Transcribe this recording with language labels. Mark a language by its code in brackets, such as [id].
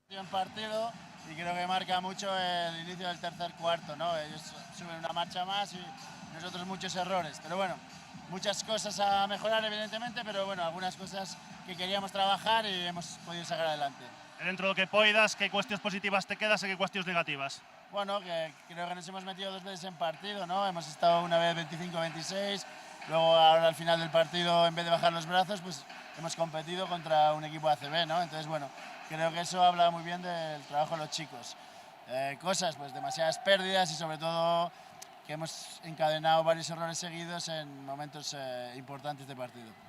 [es] Partido y creo que marca mucho el inicio del tercer cuarto, ¿no? Ellos suben una marcha más y nosotros muchos errores, pero bueno, muchas cosas a mejorar evidentemente, pero bueno, algunas cosas que queríamos trabajar y hemos podido sacar adelante. [gl] Dentro do que poidas, que cuestións positivas te quedas e que cuestións negativas? [es] Bueno, que creo que nos hemos metido 2 veces en partido, ¿no? Hemos estado una vez 25-26, luego ahora al final del partido, en vez de bajar los brazos, pues hemos competido contra un equipo de ACB, ¿no? Entonces, bueno, creo que eso habla muy bien del trabajo de los chicos. Cosas, pues demasiadas pérdidas y sobre todo que hemos encadenado varios errores seguidos en momentos importantes de partido.